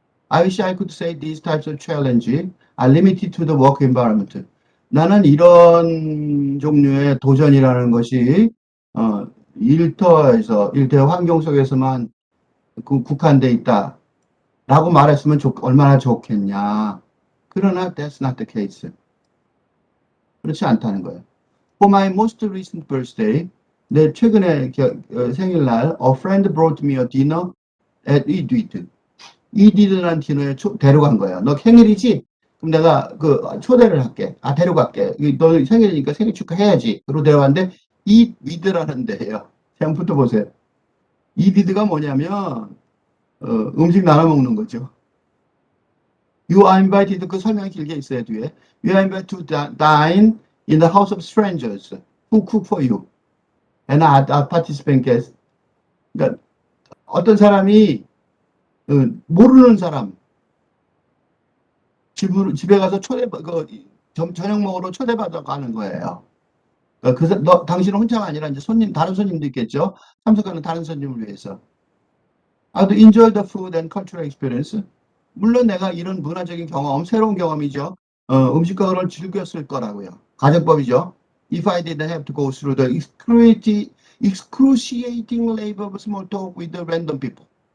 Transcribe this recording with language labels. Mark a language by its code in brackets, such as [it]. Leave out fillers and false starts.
[en] I wish I could say these types of challenge are limited to the work environment. [ko] 나는 이런 종류의 도전이라는 것이 일터 환경 속에서만 국한돼 있다. 라고 말했으면 얼마나 좋겠냐. 그러나 [en] that's not the case. [ko] 그렇지 않다는 거예요. [en] For my most recent birthday, [ko] 내 최근에 생일날, [en] a friend brought me a dinner at Edith. [ko] 이디드라는 디너에 데려간 거예요. 너 생일이지? 그럼 내가 초대를 할게. 데려갈게. 너 생일이니까 생일 축하해야지. 그리고 데려갔는데 이디드라는 데예요. 그냥 붙어보세요. 이디드가 뭐냐면 음식 나눠 먹는 거죠. [en] You are invited, [ko] 그 설명이 길게 있어요, 뒤에. [en] You are invited to dine in the house of strangers who cook for you. And a participant guest. [ko] 그러니까 어떤 사람이 모르는 사람 집에 가서 저녁 먹으러 초대받아 가는 거예요. 그러니까 당신은 혼자가 아니라 이제 다른 손님도 있겠죠. 참석하는 다른 손님을 위해서. [en] to enjoy the food and cultural experience. [ko] 물론 내가 이런 문화적인 경험, 새로운 경험이죠. 음식과 그걸 즐겼을 거라고요. 가정법이죠. [en] If I didn't have to go through the excruciating labor of small talk with the random people.